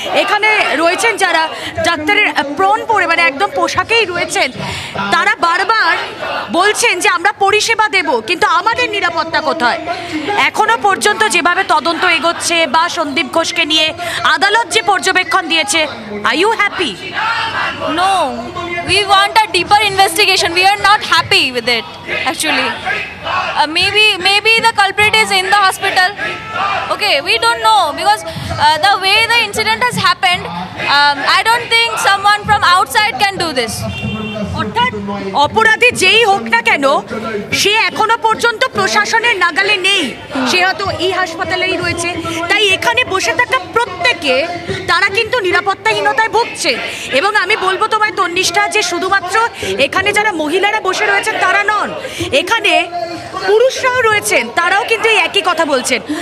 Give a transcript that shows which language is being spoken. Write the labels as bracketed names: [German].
[Bangla] এখানে রয়েছেন যারা ডাক্তারের প্রণ পরে, মানে একদম পোশাকেই রয়েছেন, তারা বারবার বলছেন যে আমরা পরিষেবা দেব, কিন্তু আমাদের নিরাপত্তা কোথায়? এখনো পর্যন্ত যেভাবে তদন্ত এগোচ্ছে বা সন্দীপ ঘোষকে নিয়ে আদালত যে পর্যবেক্ষণ দিয়েছে, [English] Are you happy? No, we want a deeper investigation. We are not happy with it, actually. Maybe the culprit is in the hospital. Okay, we don't know, because the way the incident has happened, I don't think someone from outside can do this. [Bangla] অর্থাৎ অপরাধী যেই হোক না কেন, সে এখনো পর্যন্ত প্রশাসনের নাগালে নেই, সে হয়তো এই হাসপাতালেই রয়েছে। তাই এখানে বসে থাকা প্রত্যেকে তারা কিন্তু নিরাপত্তাহীনতায় ভুগছে। এবং আমি বলবো তোমায় তন্নিষ্ঠা, যে শুধুমাত্র এখানে যারা মহিলারা বসে রয়েছেন তারা নন, এখানে পুরুষরাও রয়েছেন, তারাও কিন্তু এই একই কথা বলছেন।